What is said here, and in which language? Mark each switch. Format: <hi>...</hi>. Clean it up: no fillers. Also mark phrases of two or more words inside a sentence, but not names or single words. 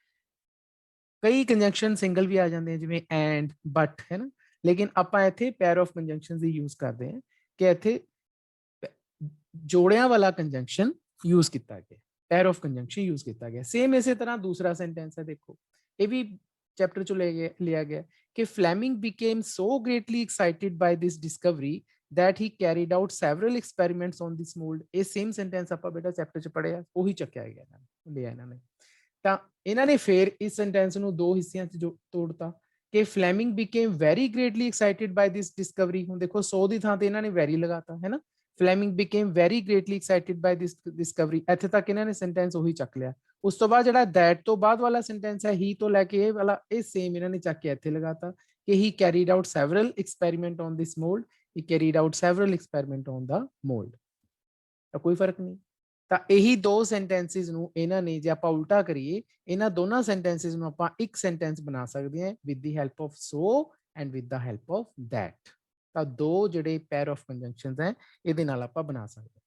<pa>ਕਈ ਕੰਜੰਕਸ਼ਨ ਸਿੰਗਲ ਵੀ ਆ ਜਾਂਦੇ ਆ ਜਿਵੇਂ</pa> <en>and, but,</en> <pa>ਹੈ ਨਾ। ਲੇਕਿਨ ਆਪਾਂ ਇੱਥੇ</pa> <en>pair of conjunctions</en> <pa>ਦੀ ਯੂਜ਼ ਕਰਦੇ ਹਾਂ ਕਿ ਇੱਥੇ ਜੋੜਿਆਂ ਵਾਲਾ ਕੰਜੰਕਸ਼ਨ ਯੂਜ਼ ਕੀਤਾ ਗਿਆ।</pa> <en>pair of conjunction</en> <pa>ਯੂਜ਼ ਕੀਤਾ ਗਿਆ। ਸੇਮ ਇਸੇ ਤਰ੍ਹਾਂ ਦੂਸਰਾ ਸੈਂਟੈਂਸ ਹੈ, ਦੇਖੋ ਇਹ ਵੀ ਚੈਪਟਰ ਚੋਂ ਲਿਆ ਗਿਆ ਕਿ ਫਲੈਮਿੰਗ</pa> <en>became so greatly excited by this discovery that he carried out several experiments on this mold।</en> <pa>ਇਹ</pa> <en>same sentence</en> <pa>ਆਪਾਂ ਬੇਟਾ ਚੈਪਟਰ ਚ ਪੜਿਆ, ਉਹੀ ਚੱਕਿਆ ਗਿਆ ਲਿਆ ਇਹਨਾਂ ਨੇ। ਤਾਂ ਇਹਨਾਂ ਨੇ ਫੇਰ ਇਸ ਸੈਂਟੈਂਸ ਨੂੰ ਦੋ ਹਿੱਸਿਆਂ ਚ ਤੋੜਤਾ ਕਿ ਫਲੈਮਿੰਗ</pa> <en>became very greatly excited by this discovery।</en> <pa>ਹੁਣ ਦੇਖੋ 100 ਦੀ ਥਾਂ ਤੇ ਇਹਨਾਂ ਨੇ ਵੈਰੀ ਲਗਾਤਾ ਹੈ ਨਾ। ਫਲੈਮਿੰਗ</pa> <en>became very greatly excited by this discovery,</en> <pa>ਇੱਥੇ ਤੱਕ ਇਹਨਾਂ ਨੇ ਸੈਂਟੈਂਸ ਉਹੀ ਚੱਕ ਲਿਆ। ਉਸ ਤੋਂ ਬਾਅਦ ਜਿਹੜਾ that ਤੋਂ ਬਾਅਦ ਵਾਲਾ ਸੈਂਟੈਂਸ ਹੈ he ਤੋਂ ਲੈ ਕੇ ਇਹ ਵਾਲਾ, ਇਹ ਸੇਮ ਇਹਨਾਂ ਨੇ ਚੱਕ ਕੇ ਇੱਥੇ ਲਗਾਤਾ ਕਿ</pa> <en>he carried out several experiment on this mold, he carried out several experiment on the mold।</en> <pa>ਤਾਂ ਕੋਈ ਫਰਕ ਨਹੀਂ। ਤਾਂ ਇਹੀ ਦੋ ਸੈਂਟੈਂਸਿਸ ਨੂੰ ਇਹਨਾਂ ਨੇ ਜੇ ਆਪਾਂ ਉਲਟਾ ਕਰੀਏ, ਇਹਨਾਂ ਦੋਨਾਂ ਸੈਂਟੈਂਸਿਸ ਨੂੰ ਆਪਾਂ ਇੱਕ ਸੈਂਟੈਂਸ ਬਣਾ ਸਕਦੇ ਹਾਂ</pa> <en>with the help of so and with the help of that.</en> <pa>ਤਾਂ ਦੋ ਜਿਹੜੇ</pa> <en>pair of conjunctions</en> <pa>ਹੈ ਇਹਦੇ ਨਾਲ ਆਪਾਂ ਬਣਾ ਸਕਦੇ ਹਾਂ।</pa>